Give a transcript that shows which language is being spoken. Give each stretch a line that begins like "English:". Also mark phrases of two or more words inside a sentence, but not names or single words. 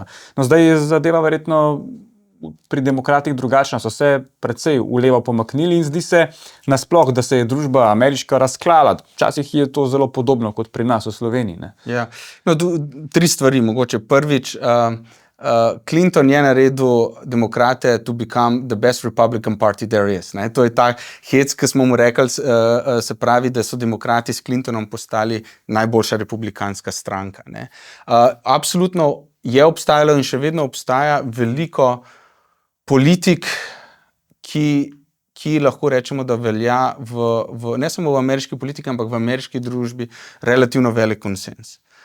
Slovenian: No, zdaj je zadeva verjetno pri demokratih drugačna, so se precej v levo pomaknili in zdi se nasploh, da se je družba ameriška razklala. Včasih je to zelo podobno kot pri nas v Sloveniji. Ja. No, tri stvari mogoče. Prvič, Clinton je naredil demokrate
English: to become the best Republican party there is.
Slovenian: To je ta hec, ki smo mu rekli, se pravi, da so demokrati s Clintonom postali najboljša republikanska stranka. Absolutno je obstajalo in še vedno obstaja veliko politik, ki lahko rečemo, da velja ne samo v ameriški politiki, ampak v ameriški družbi relativno velik konsens.